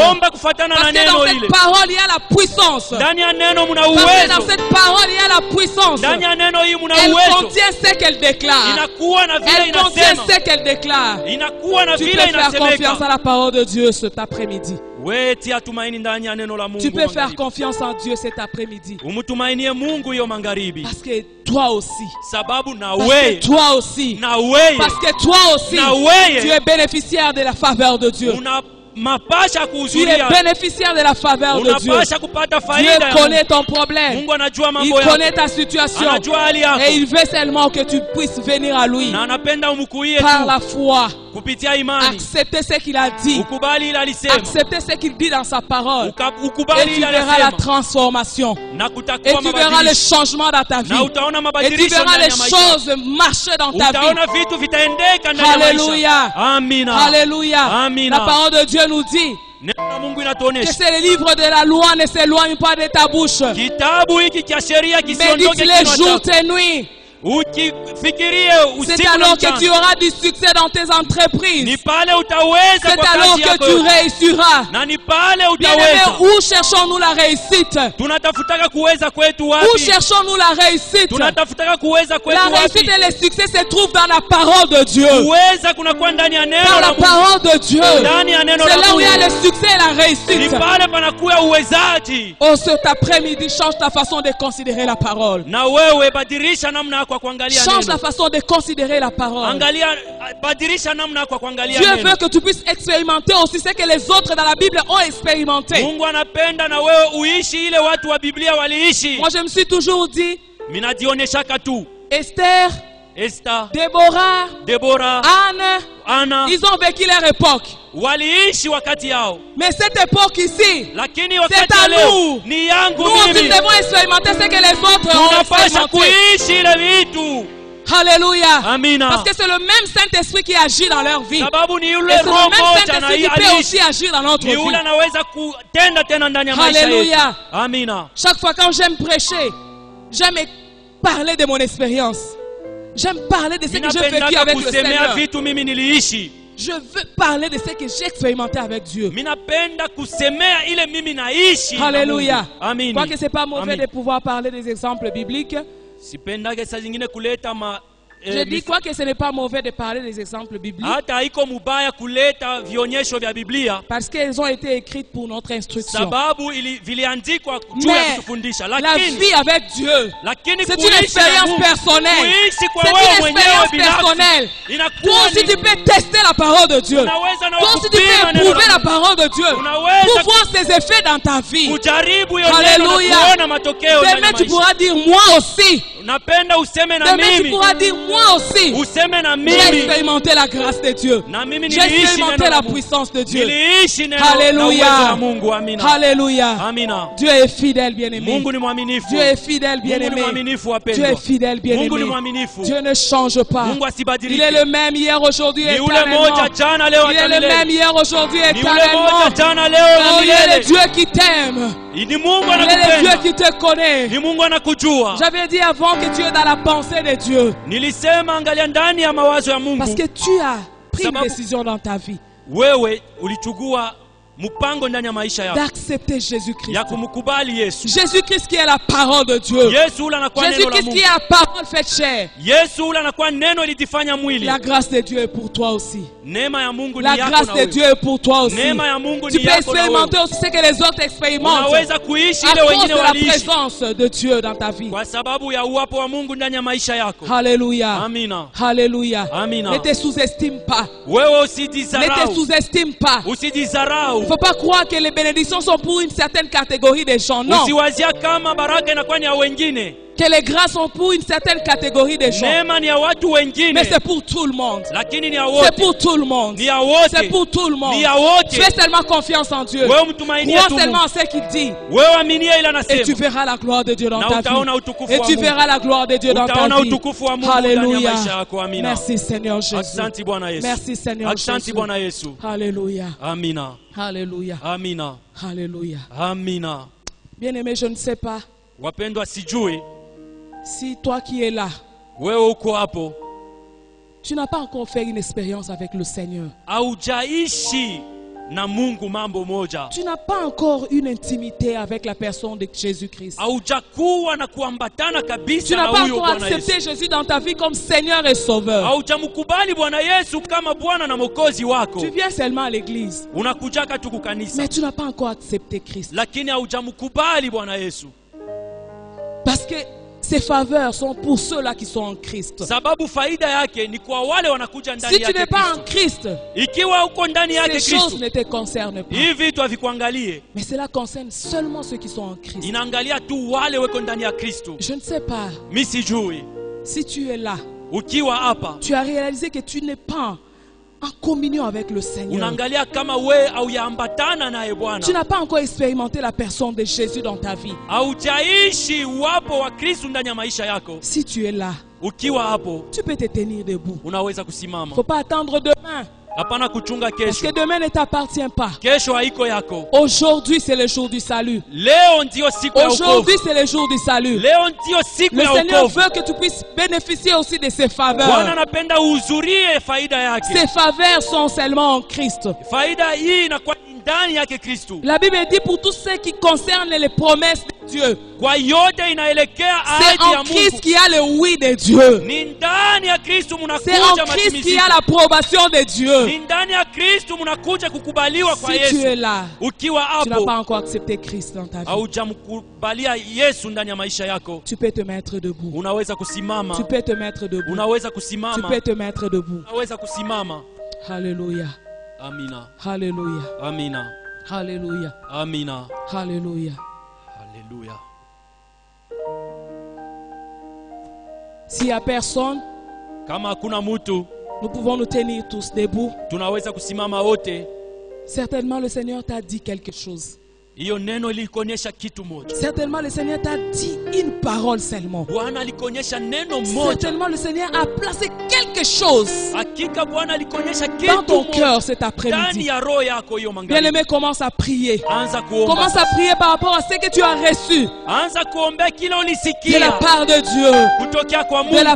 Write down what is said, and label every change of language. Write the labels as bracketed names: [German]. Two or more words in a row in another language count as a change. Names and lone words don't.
[Swahili] Omba kufuatana [French] Parce [Swahili] na [French] que dans [Swahili] neno [French] cette [Swahili] ile. [French] parole, il y a la puissance. [Swahili] Ndani ya neno muna [French] Parce que dans [Swahili] uwezo. [French] cette parole, il y a la puissance. [Swahili] Ndani ya neno hii muna [French] Elle [Swahili] uwezo. [French] contient ce qu'elle déclare. [Swahili] Inakuwa na vile [French] Elle contient [Swahili] inasema. [French] ce qu'elle déclare. [Swahili] Inakuwa na [French] Tu peux [Swahili] vile [French] faire confiance à [Swahili] inasemeka. [French] la parole de Dieu cet après-midi. [Swahili] Wewe tia tumaini ndani ya neno la Mungu. [French] Tu peux faire [Swahili] magharibi. [French] confiance en Dieu cet après-midi. [Swahili] Umtumainie Mungu hiyo magharibi. [French] Parce que toi aussi. [Swahili] Sababu na [French] Parce que [Swahili] wewe. [French] toi aussi. [Swahili] Na wewe. [French] Parce que toi aussi. [Swahili] Na wewe. [French] Tu es bénéficiaire de la faveur de Dieu. [Swahili] Una mapasha [French] Tu es [Swahili] kuhudhuria. [French] bénéficiaire de la faveur de Dieu. [Swahili] Unapasha kupata [French] Dieu [Swahili] faida ya [French] connaît [Swahili] Mungu. [French] ton problème. [Swahili] Mungu anajua [French] Il [Swahili] mambo yako. [French] connaît ta situation. [Swahili] Anajua hali yako. [French] Et il veut seulement que tu puisses venir à lui [Swahili] Na anapenda umkuie [French] par [Swahili] tu [French] la foi. [Swahili] kupitia imani. [French] Accepter ce qu'il a dit. [Swahili] Ukubali ile alisema. [French] Accepter ce qu'il dit dans sa parole. Et [Swahili] Ukubali [French] tu [Swahili] ile [French] verras la [Swahili] alisema. [French] transformation. [Swahili] Na [French] Et [Swahili] kutakuwa [French] tu verras le [Swahili] mabadilisho. [French] changement dans ta vie. [Swahili] Na utaona [French] Et tu [Swahili] mabadilisho [French] verras [Swahili] ndani [French] les [Swahili] ya maisha. [French] choses marcher dans ta vie. [Swahili] Utaona vitu vitaendeka ndani ya [French] Alléluia. [Swahili] maisha. Amina. [French] Alléluia. [Swahili] Amina. [French] La parole de Dieu nous dit [Swahili] Neno la Mungu [French] que [Swahili] inatuonesha. [French] c'est le livre de la loi ne s'éloigne pas de ta bouche. [Swahili] Kitabu hiki cha sheria kisiondoke [French] Médite les [Swahili] kinywa [French] jours [Swahili] chako. [French] et nuits. [Swahili] Ukifikirie [French] C'est [Swahili] usiku na [French] alors que tu [Swahili] mchana. [French] auras du succès dans tes [Swahili] Ni [French] entreprises. [Swahili] pale utaweza [French] C'est [Swahili] kwa [French] alors [Swahili] kazi [French] que [Swahili] yako [French] tu [Swahili] yote. [French] réussiras. [Swahili] Na ni pale [French] Bien-aimés, [Swahili] utaweza. [French] où cherchons-nous la réussite? [Swahili] Tunatafutaka kuweza kwetu [French] Où [Swahili] wapi? [French] cherchons-nous la réussite? [Swahili] Tunatafutaka kuweza kwetu [French] La réussite [Swahili] wapi? [French] et le succès se trouvent dans la parole de Dieu. [Swahili] Kuweza kunakuwa ndani ya neno [French] Dans la [Swahili] la Mungu. [French] parole de Dieu. [Swahili] Ndani ya neno [French] C'est [Swahili] la [French] là où il y a [Swahili] Mungu. [French] le succès et la [Swahili] Ni [French] réussite. [Swahili] pale panakuwa uwezaji. [French] Oh, cet après-midi, change ta façon de considérer la parole. [Swahili] Na wewe badilisha namna yako ya kuangalia [French] Change la [Swahili] neno. [French] façon de considérer la parole. [Swahili] Angalia, badilisha namna yako ya kuangalia [French] Dieu [Swahili] neno. [French] veut que tu puisses expérimenter aussi ce que les autres dans la Bible ont expérimenté. [Swahili] Mungu anapenda na wewe uishi ile watu wa Biblia waliishi. [French] Moi, je me suis toujours dit, [Swahili] Minajioneshaka tu. [French] Esther Esther, Déborah, Anna, ils ont vécu leur époque. [Swahili] waliishi wakati yao. [French] Mais cette époque ici, [Swahili] Lakini [French] c'est [Swahili] wakati [French] à [Swahili] ya leo [French] nous. [Swahili] ni yangu [French] Nous aussi [Swahili] mimi. [French] devons expérimenter ce que les autres ont [Swahili] Tunapaswa [French] expérimenté. [Swahili] kuishi ile vitu. [French] Alléluia. [Swahili] Amina. [French] Parce que c'est le même Saint-Esprit qui agit dans leur vie. [Swahili] Sababu ni yule [French] Et c'est le [Swahili] roho [French] même [Swahili] moja na [French] Saint-Esprit qui peut aussi [Swahili] aliishi. [French] agir dans notre [Swahili] Ni [French] vie. [Swahili] yule anaweza kutenda tena ndani ya maisha yetu. [French] Alléluia. [Swahili] Amina. [French] Chaque fois quand j'aime prêcher, j'aime parler de mon expérience. J'aime parler de ce que j'ai vécu [Swahili] Minapendaka [French] avec le [Swahili] kusemea [French] Seigneur. [Swahili] vitu mimi niliishi. [French] Je veux parler de ce que j'ai expérimenté avec Dieu. [Swahili] Minapenda kusemea ile mimi naishi. na [French] Alléluia. [Swahili] Mungu. Amini. [French] Quoique ce n'est pas mauvais [Swahili] Amen. [French] de pouvoir parler des exemples bibliques. [Swahili] Sipendage saa zingine kuleta [French] Je dis quoi que ce n'est pas mauvais de parler des exemples bibliques [Swahili] hata haiko mubaya kuleta vionyesho vya Biblia [French] parce qu'elles ont été écrites pour notre instruction. [Swahili] sababu viliandikwa juu ya [French] Mais [Swahili] kutufundisha, [French] la [Swahili] lakini [French] vie avec Dieu, [Swahili] lakini [French] c'est une [Swahili] kuishi na [French] expérience [Swahili] Mungu, [French] personnelle. [Swahili] kuishi kwa [French] C'est [Swahili] wewe [French] une [Swahili] mwenyewe [French] expérience [Swahili] binafsi [French] personnelle. Toi [Swahili] inakuwa [French] aussi [Swahili] ni [French] tu peux tester la parole de Dieu. [Swahili] unaweza na [French] Toi aussi tu [Swahili] kupima [French] peux [Swahili] neno [French] éprouver [Swahili] la [French] la parole de Dieu [Swahili] Unaweza [French] pour voir ses effets dans ta vie. [Swahili] kujaribu hiyo neno [French] Alléluia. [Swahili] na kuona matokeo ndani ya [French] Demain tu [Swahili] maisha. [French] pourras dire moi aussi. [Swahili] Napenda useme na [French] Demain tu [Swahili] mimi, [French] pourras dire moi aussi. [Swahili] useme na [French] J'ai [Swahili] mimi, [French] expérimenté la grâce de Dieu. [Swahili] na mimi [French] J'ai [Swahili] niliishi [French] expérimenté [Swahili] neno [French] la [Swahili] la Mungu. [French] puissance de Dieu. [Swahili] Niliishi neno na [French] Alléluia. [Swahili] uwezo wa Mungu. Amina. [French] Alléluia. [Swahili] Amina. [French] Dieu est fidèle, bien-aimé. [Swahili] Mungu ni mwaminifu. [French] Dieu est fidèle, [Swahili] Mungu ni [French] bien-aimé. [Swahili] mwaminifu [French] Dieu [Swahili] wapendwa. [French] est fidèle, [Swahili] Mungu ni [French] bien-aimé. [Swahili] mwaminifu. [French] Dieu ne change pas. [Swahili] Mungu [French] Il [Swahili] asibadilike. [French] est le même hier, aujourd'hui et [Swahili] Ni ule moja [French] éternellement. [Swahili] jana leo [French] Il est [Swahili] hata [French] le même [Swahili] milele. [French] hier, aujourd'hui et [Swahili] Ni ule moja [French] éternellement. [Swahili] jana leo na [French] Oh, il est le [Swahili] milele. [French] Dieu qui t'aime. [Swahili] Ni Mungu [French] Il est le Dieu [Swahili] anakupenda. [French] qui te connaît. [Swahili] Ni Mungu anakujua. [French] J'avais dit avant que tu es dans la pensée de Dieu. [Swahili] Nilisema angalia ndani ya mawazo ya Mungu. [French] Parce que tu as pris une [Swahili] Sababu- [French] décision dans ta vie [Swahili] Wewe ulichukua mpango ndani ya maisha yako [French] d'accepter Jésus-Christ. [Swahili] ya kumkubali Yesu. [French] Jésus-Christ qui est la parole de Dieu. [Swahili] Yesu ule anakuwa neno la [French] Jésus-Christ [Swahili] Mungu. [French] qui est la parole faite chair. [Swahili] Yesu ule anakuwa neno ilijifanya mwili. [French] La grâce de Dieu est pour toi aussi. [Swahili] Neema ya Mungu [French] La [Swahili] ni yako [French] grâce [Swahili] na [French] de [Swahili] wewe. [French] Dieu est pour toi aussi. [Swahili] Neema ya Mungu [French] Tu [Swahili] ni [French] peux [Swahili] yako na wewe. [French] expérimenter aussi ce que les autres expérimentent [Swahili] Unaweza kuishi [French] à [Swahili] ile [French] cause [Swahili] wengine [French] de la [Swahili] waliishi [French] présence de Dieu dans ta vie. [Swahili] kwa sababu ya uwapo wa Mungu ndani ya maisha yako. [French] Alléluia. [Swahili] Amina. [French] Alléluia. [Swahili] Amina. [French] Ne te sous-estime pas. [Swahili] Wewe [French] Ne te [Swahili] usijidharau. [French] sous-estime pas. Il [Swahili] Usijidharau. [French] ne faut pas croire que les bénédictions sont pour une certaine catégorie de gens. Non. [Swahili] Usiwazia kama baraka inakuwa ni ya wengine. [French] Que les grâces sont pour une certaine catégorie de gens. [Swahili] Neema ni ya watu wengine. [French] Mais c'est pour tout le monde. [Swahili] Lakini ni ya [French] C'est [Swahili] wote. [French] pour tout le monde. [Swahili] Ni ya wote. [French] C'est pour tout le monde. [Swahili] Ni ya wote. [French] Fais seulement confiance en Dieu. [Swahili] Wewe mtumainie [French] Crois [Swahili] tu [French] seulement [Swahili] Mungu. [French] en ce qu'il dit. [Swahili] Wewe aminie ile [French] Et tu [Swahili] anasema. [French] verras la gloire de Dieu dans [Swahili] Na [French] ta [Swahili] utaona [French] vie. [Swahili] utukufu [French] Et [Swahili] wa [French] tu [Swahili] Mungu. [French] verras la gloire de Dieu dans ta [Swahili] Utaona [French] vie. [Swahili] utukufu wa Mungu ndani ya [French] Alléluia. [Swahili] maisha yako. Amina. [French] Merci Seigneur Jésus. [Swahili] Asante Bwana Yesu. [French] Merci Seigneur [Swahili] Asante [French] Jésus. [Swahili] Bwana Yesu. [French] Alléluia. [Swahili] Amina. [French] Alléluia. [Swahili] Amina. [French] Alléluia. [Swahili] Amina. [French] Bien-aimé, je ne sais pas [Swahili] Wapendwa, sijui [French] si toi qui es là, [Swahili] wewe uko hapo [French] tu n'as pas encore fait une expérience avec le Seigneur. [Swahili] haujaishi na Mungu mambo moja. [French] Tu n'as pas encore une intimité avec la personne de Jésus-Christ. [Swahili] Haujakuwa na kuambatana [French] Tu [Swahili] kabisa [French] n'as [Swahili] na [French] pas [Swahili] huyo [French] encore [Swahili] Bwana [French] accepté [Swahili] Yesu. [French] Jésus dans ta vie comme Seigneur et Sauveur. [Swahili] Haujamkubali Bwana Yesu kama Bwana na Mwokozi wako. [French] Tu viens seulement à l'église, [Swahili] Unakujaka tu kukanisa, [French] mais tu n'as pas encore accepté Christ. [Swahili] lakini haujamkubali Bwana Yesu. [French] Parce que ses faveurs sont pour ceux-là qui sont en Christ. [Swahili] Sababu faida yake ni kwa wale wanakuja ndani [French] Si tu [Swahili] yake [French] n'es pas en [Swahili] Kristo. [French] Christ, [Swahili] Ikiwa uko ndani yake [French] ces choses [Swahili] Kristo, [French] ne te concernent pas. [Swahili] hivi vitu havikuangalie. [French] Mais cela concerne seulement ceux qui sont en Christ. [Swahili] Inaangalia tu wale weko ndani ya Kristo. [French] Je ne sais pas [Swahili] Mimi sijui [French] si tu es là, [Swahili] ukiwa hapa [French] tu as réalisé que tu n'es pas en communion avec le Seigneur. [Swahili] unaangalia kama we hauyaambatana naye Bwana. [French] Tu n'as pas encore expérimenté la personne de Jésus dans ta vie. [Swahili] Haujaishi uwapo wa Kristo ndani ya maisha yako. [French] Si tu es là, [Swahili] Ukiwa hapo [French] tu peux te tenir debout. [Swahili] unaweza [French] Il ne [Swahili] kusimama. [French] faut pas attendre demain, [Swahili] Hapana kuchunga [French] parce que [Swahili] kesho. [French] demain ne t'appartient pas. [Swahili] Kesho haiko yako. [French] Aujourd'hui, c'est le jour du salut. [Swahili] Leo ndio siku ya wokovu. [French] Aujourd'hui, c'est le jour du salut. [Swahili] Leo ndio siku [French] Le [Swahili] ya [French] Seigneur [Swahili] wokovu. [French] veut que tu puisses bénéficier aussi de ses [Swahili] Bwana [French] faveurs. [Swahili] anapenda uhuzurie faida yake. [French] Ces faveurs sont seulement en Christ. [Swahili] Faida hii inakuwa ndani yake Kristo. [French] La Bible dit pour tout ce qui concerne les promesses de Dieu, [Swahili] Kwa yote inaelekea [French] c'est [Swahili] ahadi ya [French] en Christ [Swahili] Mungu. [French] qu'il y a le oui de Dieu. [Swahili] Ni ndani ya Kristo [French] C'est en [Swahili] mnakuja [French] Christ qu'il y [Swahili] matimiziko. [French] a l'approbation de Dieu. [Swahili] Ni ndani ya Kristo mnakuja kukubaliwa kwa [French] Si tu es [Swahili] Yesu. [French] là, [Swahili] Ukiwa [French] tu n'as [Swahili] hapo [French] pas encore accepté Christ dans ta vie, [Swahili] haujamkubalia Yesu ndani ya maisha yako, [French] tu peux te mettre debout. [Swahili] unaweza kusimama. [French] Tu peux te mettre debout. [Swahili] Unaweza [French] Tu [Swahili] kusimama. [French] peux te mettre debout. [Swahili] Unaweza kusimama. [French] Alléluia. [Swahili] Amina. [French] Alléluia. [Swahili] Amina. [French] Alléluia. [Swahili] Amina. [French] Alléluia. [Swahili] Haleluya. [French] S'il n'y a personne, [Swahili] Kama hakuna mtu, [French] nous pouvons nous tenir tous debout. [Swahili] tunaweza kusimama wote. [French] Certainement le Seigneur t'a dit quelque chose. [Swahili] Hiyo neno ilikuonyesha kitu moja. [French] Certainement le Seigneur t'a dit une parole seulement. [Swahili] Bwana alikuonyesha neno moja. [French] Certainement le Seigneur a placé quelque chose [Swahili] Hakika Bwana alikuonyesha [French] dans [Swahili] kitu [French] ton [Swahili] moja [French] cœur cet [Swahili] ndani [French] après-midi. [Swahili] ya roho yako hiyo magharibi. [French] Bien-aimé, commence à prier. [Swahili] Anza kuomba. [French] Commence à prier par rapport à ce que tu as reçu [Swahili] Anza kuombea kila [French] de la [Swahili] ulisikia [French] part de Dieu. [Swahili] kutokea kwa [French] De la